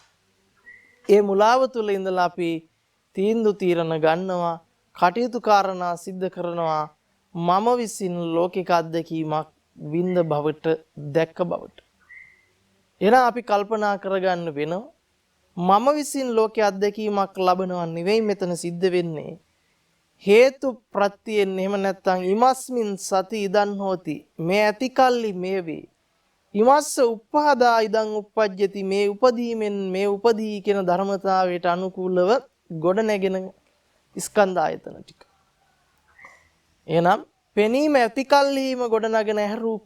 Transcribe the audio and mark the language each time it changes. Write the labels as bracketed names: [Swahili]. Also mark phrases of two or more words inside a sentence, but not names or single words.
[Sinhala] ඒ මුලාව තුළ ඉඳලා අපි තීන්දුව తీරන ගන්නවා, කටයුතු කාරණා සිද්ධ කරනවා මම විසින් ලෝකික අත්දැකීමක් විඳ බවට දැක්ක බවට. එහෙනම් අපි කල්පනා කරගන්න වෙනවා මම විසින් ලෝකයේ අත්දැකීමක් ලබනවා නෙවෙයි මෙතන සිද්ධ වෙන්නේ. හේතු ප්‍රත්‍යයෙන් එහෙම නැත්නම් [Pali] ඉමස්මින් සති ඉදන් හෝති [Sinhala] මේ ඇතිකල්ලි මේ වේ. [Pali] ඉමස්ස උප්පාදා ඉදන් උප්පජ්ජති [Sinhala] මේ උපදීමෙන් මේ උපදී කියන ධර්මතාවයට අනුකූලව ගොඩ නැගෙන ස්කන්ධ ආයතන ටික. එහෙනම් පෙනීම ඇතිකල්ලිම ගොඩ නගෙන ඇහැ රූපය.